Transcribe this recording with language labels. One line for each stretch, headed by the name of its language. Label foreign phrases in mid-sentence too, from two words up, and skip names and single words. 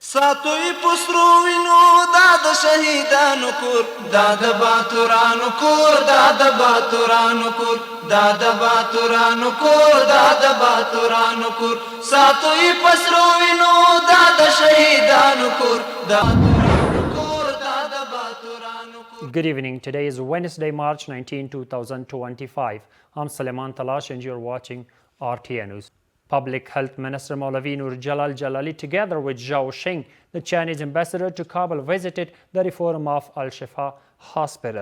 Pashto: ساتوی پسرو وینو دا د شهیدانو کور دا د باتورانو کور دا د باتورانو کور دا د باتورانو کور دا د باتورانو کور ساتوی پسرو وینو دا د شهیدانو کور دا
English: Good evening. Today is Wednesday, March 19, 2025. I'm Suleiman Talash and you're watching RTA News. Public Health Minister Maulavi Nur Jalal Jalali, together with Zhao Sheng, the Chinese ambassador to Kabul, visited the reform of Al-Shifa Hospital.